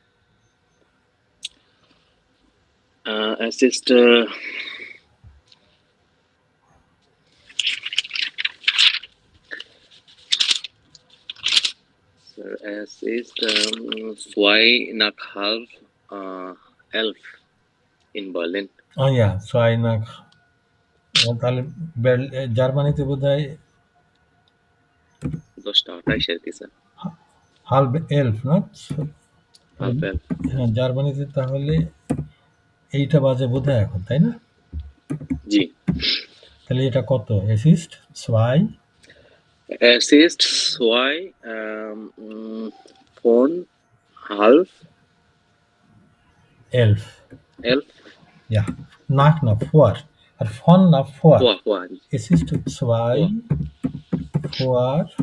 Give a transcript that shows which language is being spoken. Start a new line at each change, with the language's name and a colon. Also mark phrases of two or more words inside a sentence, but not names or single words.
German: Es ist Sir, es ist 12:30 11 in Berlin. Oh ja, 2 nach.
Bangla: তাহলে জার্মানিতে বোধহয় 10:28 আর কি, স্যার।
German: halb 11, না? Halb 11.
Bangla: হ্যাঁ, জার্মানিতে তাহলে এইটা বাজে বোধহয় এখন, তাই না? জি। তাহলে এটা কত?
German: Es ist 2 Es ist 2 von halb 11. 11 Ja, nach na vor. আর von না vor. vor. Es ist 2 vor